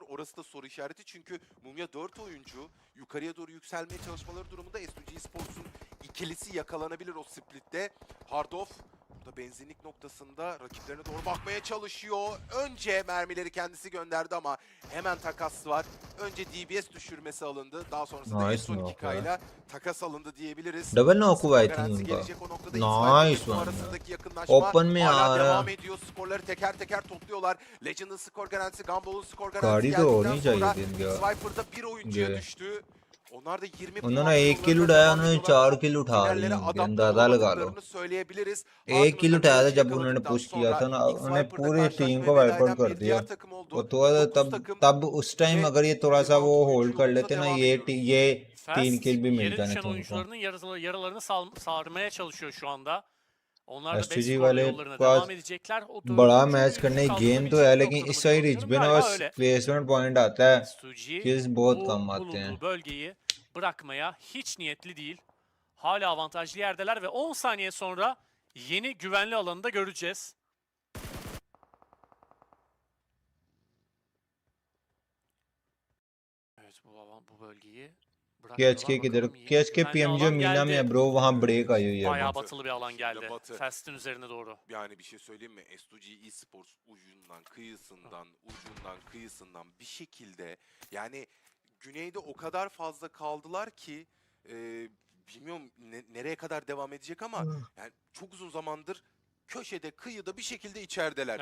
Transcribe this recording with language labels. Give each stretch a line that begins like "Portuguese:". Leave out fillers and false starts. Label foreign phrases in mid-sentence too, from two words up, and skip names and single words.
Turkish: Orası da soru işareti çünkü Mumya 4 oyuncu yukarıya doğru yükselmeye çalışmaları durumunda S2G Esports'un ikilisi yakalanabilir o splitte. Hardoff burada benzinlik noktasında rakiplerine doğru bakmaya çalışıyor. Önce mermileri kendisi gönderdi ama hemen takas var. Önce DBS düşürmesi alındı. Daha sonrasında
English: Nice S12 knock ya.
Turkish: ile takas alındı diyebiliriz.
English: Double knock हुआ I
Turkish: Garanti
English: think
Turkish: gelecek o
Hindi: उनका.
Turkish: noktada.
English: Nice
Turkish: İsmail
English: one.
Turkish: arasındaki yakınlaşma
Hindi: Open में
Turkish: hala
Hindi: आ
Turkish: devam
Hindi: रहा.
Turkish: ediyor. Skorları teker teker topluyorlar. Legend'ın skor garantisi, Gumball'un skor
Hindi: गाड़ी
Turkish: garantisi
Hindi: तो
Turkish: geldikten
Hindi: होनी
Turkish: sonra
Hindi: चाहिए थी इनके.
Turkish: Swiper'da bir oyuncuya
Hindi: ये.
Turkish: düştü. Onlar da 20
Hindi: उन्होंने 1 किल उठाया, उन्होंने 4 किल उठा रही
Turkish: finallere
Hindi: हैं उनके.
Turkish: adapte
Hindi: अंदाजा लगा लो.
Turkish: olamadıklarını söyleyebiliriz.
Hindi: 1 किल
Turkish: Ardından
Hindi: उठाया था
Turkish: maçı
Hindi: जब उन्होंने
Turkish: yakaladıktan
Hindi: पुश किया
Turkish: sonra
Hindi: था ना,
Turkish: ilk
Hindi: उन्होंने
Turkish: Swiper'da
Hindi: पूरी टीम
Turkish: karşılaşmaya
Hindi: को वाइप
Turkish: veda
Hindi: आउट
Turkish: eden
Hindi: कर
Turkish: bir
Hindi: दिया.
Turkish: diğer takım oldu.
Hindi: वो तो
Turkish: 9 takım
Hindi: तब उस टाइम
Turkish: ve
Hindi: अगर ये थोड़ा सा
Turkish: 26
Hindi: वो होल्ड कर
Turkish: oyuncu
Hindi: लेते ना,
Turkish: devam
Hindi: ये
Turkish: ediyoruz.
Hindi: ये 3
Turkish: Fast
Hindi: किल भी
Turkish: yere
Hindi: मिलता
Turkish: düşen
Hindi: नहीं उनको.
Turkish: oyuncularının yaralarını sarmaya çalışıyor şu anda. Onlar da 5
Hindi: STG
Turkish: skorla
Hindi: वाले
Turkish: yollarına
Hindi: पास
Turkish: devam edecekler. O
Hindi: बड़ा
Turkish: dördüncü
Hindi: मैच
Turkish: oyuncu
Hindi: करने की गेम तो
Turkish: kaldırabilecek
Hindi: है,
Turkish: bir
Hindi: लेकिन
Turkish: noktada
Hindi: इस
Turkish: mı
Hindi: साइड
Turkish: diyorum
Hindi: रिच पे ना
Turkish: galiba
Hindi: बस
Turkish: öyle.
Hindi: प्लेसमेंट पॉइंट आता है.
Turkish: S2G
Hindi: Kills बहुत
Turkish: bu
Hindi: कम आते हैं.
Turkish: bulunduğu bölgeyi bırakmaya hiç niyetli değil. Hala avantajlı yerdeler ve 10 saniye sonra yeni güvenli alanı da göreceğiz. Evet, bu bölgeyi
Hindi: KHK किधर? KHK PMGO मीना में है ब्रो, वहाँ ब्रेक आई हुई है
Turkish: Bayağı
Hindi: अभी.
Turkish: batılı bir alan geldi. Batı. Fast'in üzerine doğru. Yani bir şey söyleyeyim mi? S2G Esports ucundan, kıyısından bir şekilde yani güneyde o kadar fazla kaldılar ki bilmiyorum nereye kadar devam edecek ama yani çok uzun zamandır köşede, kıyıda bir şekilde içerideler.